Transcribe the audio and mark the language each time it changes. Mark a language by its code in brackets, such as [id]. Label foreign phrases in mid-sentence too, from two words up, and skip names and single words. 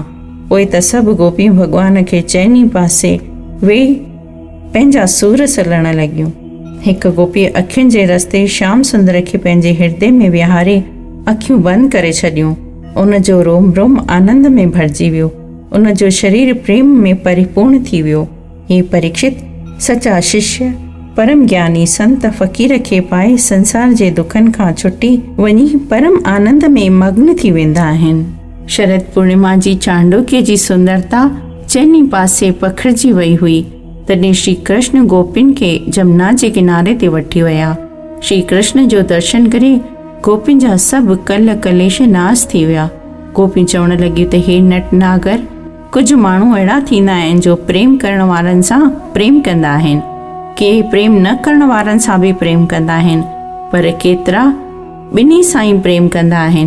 [sd] पोइ त सभु गोपियूं भॻवान खे चइनी पासे वेही पंहिंजा सूर सलण लॻियूं। हिकु गोपीअ अखियुनि जे रस्ते श्याम सुंदर खे पंहिंजे हृदय में विहारे अखियूं बंदि करे छॾियूं। उन जो रोम रोम आनंद में भरिजी वियो, उन जो शरीर प्रेम में परिपूर्ण थी वियो। हे परीक्षित, सचा शिष्य परम ज्ञानी संत फ़क़ीर खे पाए संसार जे दुखनि खां छुटी वञी परम आनंद में मग्न थी वेंदा आहिनि। शरद पूर्णिमा जी चांडोक्य जी सुंदरता चइनी पासे पखिड़िजी वई हुई। तॾहिं श्री कृष्ण गोपियुनि खे जमुना जे किनारे ते वठी विया। श्री कृष्ण जो दर्शन करे गोपियुनि जा सभु कल कलेश नास थी विया। गोपियूं चवण लॻियूं त हे नटनागर, कुझु माण्हू अहिड़ा थींदा आहिनि जो प्रेम करण वारनि सां प्रेम कंदा आहिनि, के प्रेम न करण वारनि सां बि प्रेम कंदा आहिनि, पर केतिरा ॿिन्ही सां ई प्रेम कंदा आहिनि।